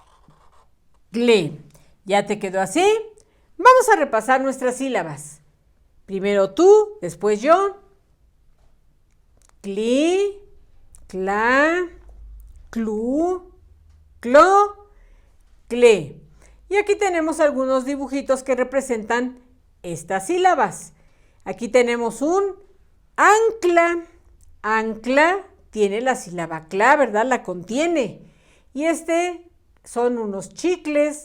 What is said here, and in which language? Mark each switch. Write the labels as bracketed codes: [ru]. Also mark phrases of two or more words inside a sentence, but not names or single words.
[es] Cle. ¿Ya te quedó así? Vamos a repasar nuestras sílabas. Primero tú, después yo. Cli, cla, clu, clo, cle. Y aquí tenemos algunos dibujitos que representan estas sílabas. Aquí tenemos un ancla. Ancla tiene la sílaba cla, ¿verdad? La contiene. Y son unos chicles.